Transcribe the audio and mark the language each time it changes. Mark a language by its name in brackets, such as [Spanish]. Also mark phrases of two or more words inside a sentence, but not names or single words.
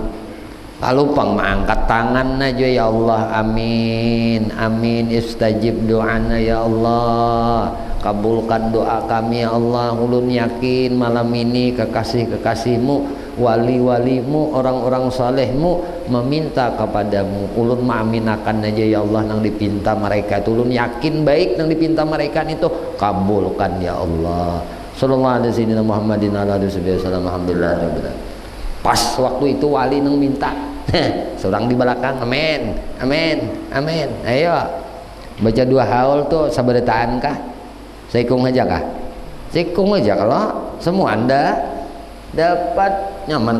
[Banjar] Kalau pang mengangkat tangan aja [Arabic] يا الله آمين آمين استجب [Banjar] doana [Arabic] يا الله [Banjar] kabulkan doa kami [Arabic] يا الله. [Banjar] Ulun yakin malam ini kekasih-kekasihmu wali-walimu orang-orang salehmu meminta kepadamu. Ulun maaminakan aja ya Allah nang dipinta mereka itu. Ulun yakin baik nang dipinta mereka itu kabulkan ya Allah. [Arabic] صلى الله عليه محمد على وسلم. Alhamdulillah. [Banjar] Pas waktu itu wali nang minta seorang di belakang [Arabic] آمين آمين آمين [Banjar] ayo baca dua haul tuh sabarataan kah seikung aja kah seikung aja kalau semua anda dapat nyaman.